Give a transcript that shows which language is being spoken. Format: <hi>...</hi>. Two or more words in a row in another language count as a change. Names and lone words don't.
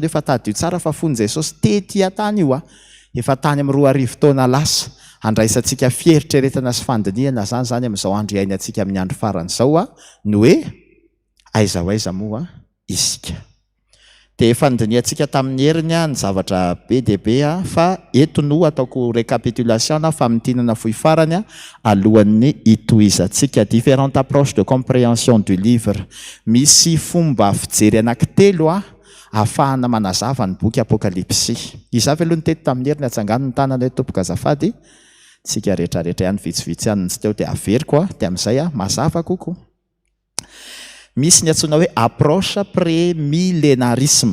<mg>Efa tadio tsara fa fony Jesosy tety tany io efa tany amin'ny 4 taona lasa andraisantsika fieritreretana sy fandiniana zany amin'izao andro iainantsika amin'ny andro faran'izao ny hoe aiza ho aiza moa isika. Dia efa nidiniantsika tamin'ny heriny ny zavatra be dia be fa eto no ataoko récapitulation na famitinana fohy farany alohan'ny itoizantsika</mg> <fr>différentes approches de compréhension du livre.</fr> <mg>Misy fomba fijery anankitelo ahafahana manazava ny boky Apokalipsy. Izavy aloha ny tety tamin'ny heriny atsangano ny tanana hoe tompoka azafady tsika rehetrarehetra ihany vitsivitsy ihany tsy teo dia averiko dia amin'izay mazava kokoa. Misy ny antsoina hoe</mg> <fr>approche pré-millénarisme.</fr>